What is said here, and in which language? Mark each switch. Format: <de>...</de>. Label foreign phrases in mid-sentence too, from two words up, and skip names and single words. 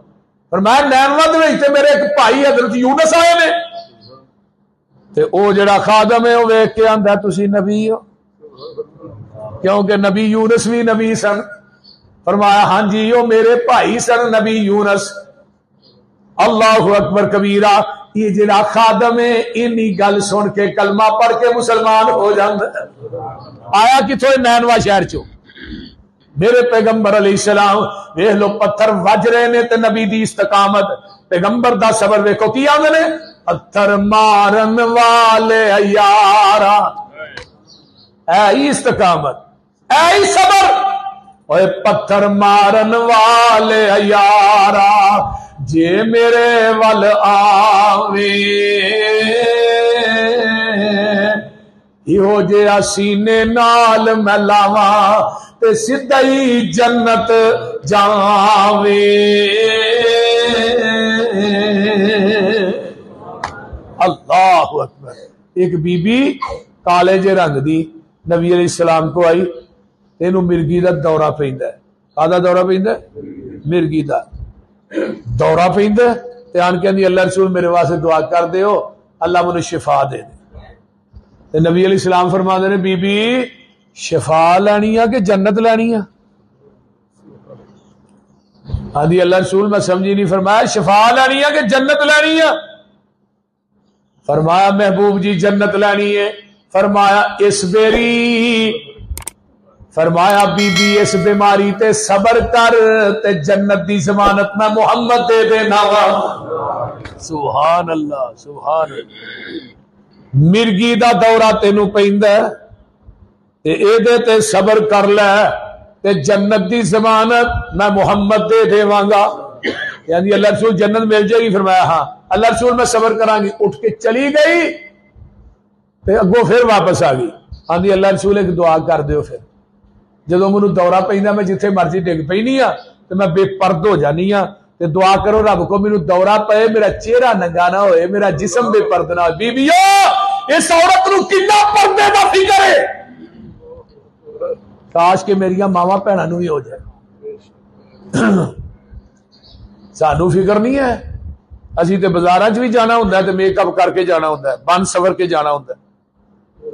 <pa>فرمایا نینوا دے وچ تے میرے ایک بھائی حضرت یونس آئے نے، تے او جڑا خادم ہے وہ ویکھ کے آندا تسی نبی ہو، کیونکہ نبی یونس بھی نبی سن۔ فرمایا ہاں جی وہ میرے بھائی سن نبی یونس۔</pa> <ar>اللہ اکبر کبیرہ،</ar> <pa>یہ جڑا خادم ہے انی گل سن کے کلمہ پڑھ کے مسلمان ہو جاندا۔ آیا کتوں؟ نینوا شہر چوں۔ میرے پیغمبر</pa> <ar>علیہ السلام</ar> <pa>ویکھ لو پتھر وج رہے نے تے نبی دی استقامت، پیغمبر دا صبر ویکھو کی آندے نے، پتھر مارن والے یارا، اے استقامت، اے صبر، اوے پتھر مارن والے یارا جے میرے ول آویں یہو جہا سینے نال میں لاواں تے سدھا ہی جنت جاویں۔</pa> <ar>اللہ اکبر۔</ar> <pa>ایک بی بی کالے جے رنگ دی نبی</pa> <ar>علیہ السلام</ar> <pa>کو آئی، اینو مرگی دا دورہ پیندا ہے۔ کادا دورہ پیندا ہے؟ مرگی دا دورہ پیندا ہے تے آن کے اللہ رسول میرے واسطے دعا کر دیو</pa> <ur>اللہ مجھے شفا دے دے۔</ur> <pa>تے نبی</pa> <ar>علیہ السلام</ar> <pa>فرماندے نے بی بی شفا لینی ہے کہ جنت لینی ہے؟ آدھی اللہ رسول میں سمجھی نہیں۔ فرمایا شفا لینی ہے کہ جنت لینی ہے؟ فرمایا محبوب جی جنت لینی ہے۔ فرمایا اس بیری، فرمایا بی بی اس بیماری تے صبر کر تے جنت دی ضمانت میں محمد دے دینا وا۔</pa> <ar>سبحان اللہ سبحان اللہ۔</ar> <pa>مرگی دا دورہ تینو پیندا ہے تے اے دے تے صبر کر لے تے جنت دی ضمانت میں محمد دے دیواں گا۔</pa> <ur>یعنی اللہ رسول جنت مل جائے گی؟ فرمایا ہاں۔</ur> <pa>اللہ رسول میں صبر کرا گی، اٹھ کے چلی گئی تے اگوں پھر واپس آ گئی، آندی اللہ رسول ایک دعا کر دیو۔ پھر جدوں مینوں دورہ پیندا میں جتھے مرضی ڈگ پینی ہاں تے میں بے پرد ہو جانی ہاں، تے دعا کرو رب کو مینوں دورہ پے، میرا چہرہ ننگا نہ ہوئے، میرا جسم بے پرد نہ ہوئے۔ بیبیو اس عورت نو کتنا پردے دا فکر ہے، کاش کہ میریاں ماواں بھیناں نو بھی ہو جائے۔ سانو فکر نہیں ہے، اسی تے بازاراں چ بھی جانا ہوندا ہے تے میک اپ کر کے جانا ہوندا ہے، بن سور کے جانا ہوندا ہے۔</pa>